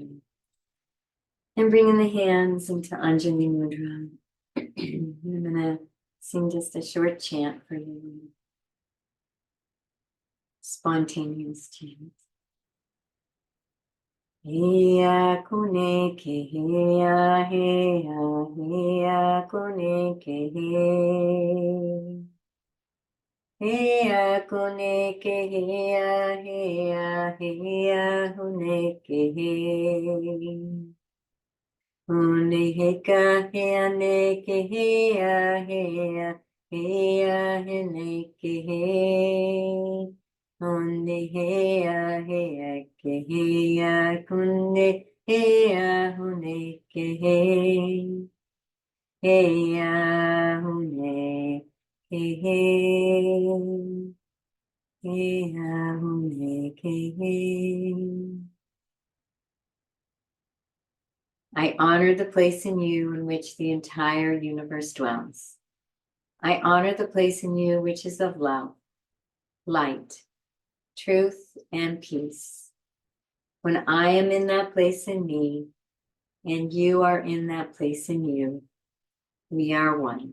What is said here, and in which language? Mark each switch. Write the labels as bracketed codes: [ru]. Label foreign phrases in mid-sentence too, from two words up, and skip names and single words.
[en] And bringing the hands into Anjali Mudra. I'm going to sing just a short chant for you. Spontaneous chant. Heya kune ke heya heya heya kune ke he. Heya kune ke heya heya heya kune ke he. Hune heka hea ne ke hea hea hea hene ke he. Hune hea hea ke hea kune hea hune ke he. Hea hune ke he. Hea hune ke he. I honor the place in you in which the entire universe dwells. I honor the place in you which is of love, light, truth, and peace. When I am in that place in me, and you are in that place in you, we are one.